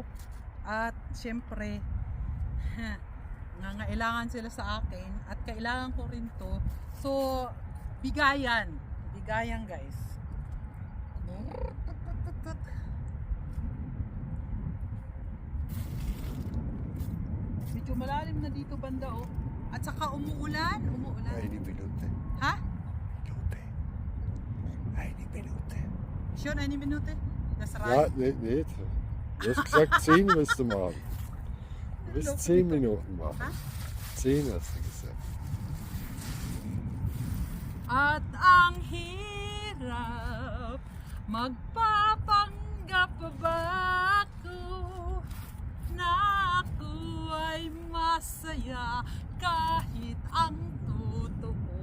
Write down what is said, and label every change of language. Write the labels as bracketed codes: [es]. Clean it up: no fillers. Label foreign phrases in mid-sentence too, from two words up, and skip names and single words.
[tl] At syempre, nangailangan sila sa akin at kailangan ko rin to. So, bigayan guys. Medyo malalim na dito banda oh. At saka umuulan. [de] Eine Minute. Ha? Minute. Eine Minute. Schon eine Minute? Das Ja, reicht. nicht. Du hast gesagt 10 musst du machen. Du wirst 10 Minuten machen. Ha? 10 hast du gesagt. [tl] At ang hirap, magpapanggap pa ba ako na ako ay masaya kahit ang totoo.